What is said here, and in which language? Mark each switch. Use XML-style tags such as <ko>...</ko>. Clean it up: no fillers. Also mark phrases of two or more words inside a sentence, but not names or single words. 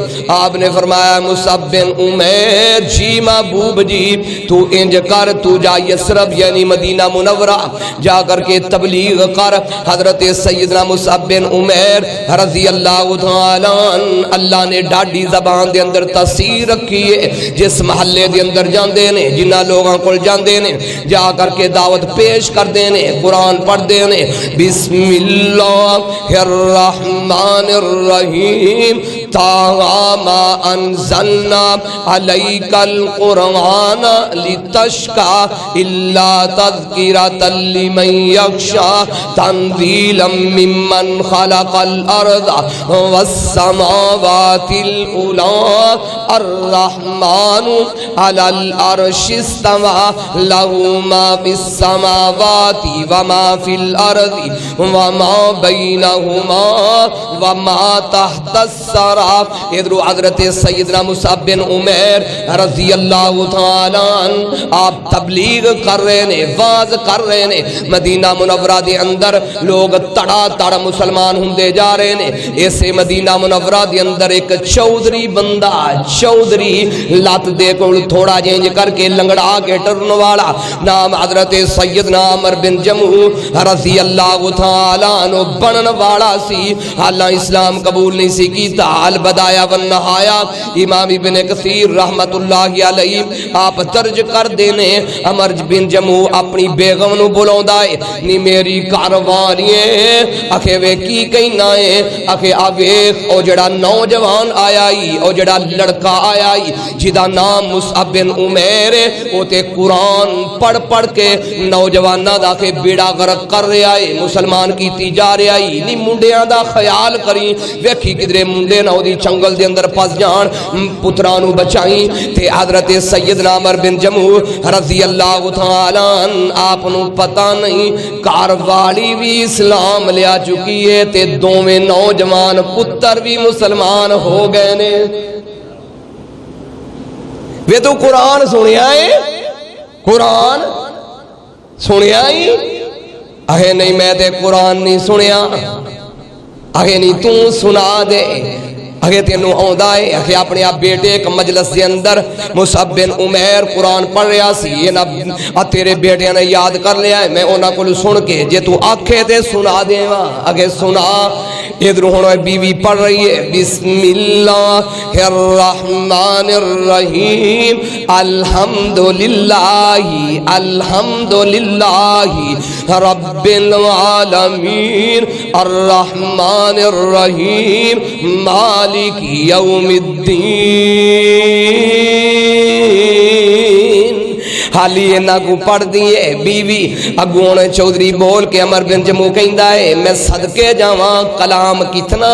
<pa>آپ نے فرمایا مصعب بن عمیر جی محبوب جی تو انج کر تو جا یسرب یعنی مدینہ منورہ جا کر کے تبلیغ کر حضرت سیدنا مصعب بن عمیر رضی اللہ تعالیٰ اللہ نے ڈاڈی زبان دے اندر تاثیر رکھی ہے جس محلے دے اندر جاندے نے جنہ لوگاں کو جاندے نے جا کر کے دعوت پیش کر دینے قرآن پڑھ دینے</pa> <ar>بسم اللہ الرحمن الرحیم طٰہٰ ما انزلنا علیک القرآن لتشقیٰ الا تذکرۃ لمن یخشیٰ تنزیلا ممن خلق الارض والسماوات العلی الرحمن علی العرش استوی لہ ما فی السماوات وما فی الارض وما بینہما وما تحت الثری</ar> <pa>ادھر حضرت سیدنا مصعب بن عمیر رضی اللہ تعالیٰ عنہ آپ تبلیغ کر رہے نے واز کر رہے نے مدینہ منورہ دے اندر لوگ تڑا تڑ مسلمان ہوندے جا رہے نے ایسے مدینہ منورہ دے اندر ایک چودھری بندہ چودھری لات دے کو تھوڑا جینج کر کے لنگڑا کے ٹرن والا نام حضرت سیدنا عمر بن جموح رضی اللہ تعالیٰ عنہ بنن والا سی اللہ اسلام قبول نہیں سی کیتا البدایا والنہایا امام ابن کثیر رحمت اللہ علیہ آپ درج کر دینے عمر بن جموح اپنی بیگم نو بلاؤں دائے نی میری کاروانیے اکھے وے کی کہنا ہے اکھے آویخ او جڑا نوجوان آیائی او جڑا لڑکا آیائی جدا نام مصعب بن عمیر او تے قرآن پڑھ کے نوجوانہ دا کے بیڑا غرق کر رہے آئے مسلمان کی تی جا رہے آئی نی منڈیاں دا خیال کریں ویکھی کدرے منڈے نہ دی چنگل دے اندر پس جان پترانو بچائیں تے حضرت سیدنا عمر بن جموح رضی اللہ تعالیٰ آپ نو پتہ نہیں کاروالی بھی اسلام لیا چکی ہے تے دوویں نوجوان پتر بھی مسلمان ہو گئے نے وے تو قرآن سنیا ہے قرآن سنیا ہی اہے نہیں میں تے قرآن نہیں سنیا اگے نہیں تو سنا دے اگے تینوں آوندا ہے اکھے اپنے آپ بیٹے ایک مجلس دے اندر مصعب بن عمیر قرآن پڑھ رہا سی یہ نہ تیرے بیٹے نے یاد کر لیا ہے میں انہاں کول سن کے جے تو آکھے تے سنا دیواں اگے سنا ادھر ہن بیوی پڑھ رہی ہے</pa> <ar>بسم اللہ الرحمن الرحیم الحمدللہ رب العالمین الرحمن الرحیم مالک یوم الدین</ar> <pa>حالی انہاں کو پڑھ دیئے بیوی اگون چودھری بول کے عمر بن جموں کہندا ہے میں صدقے جاواں کلام کتنا</pa>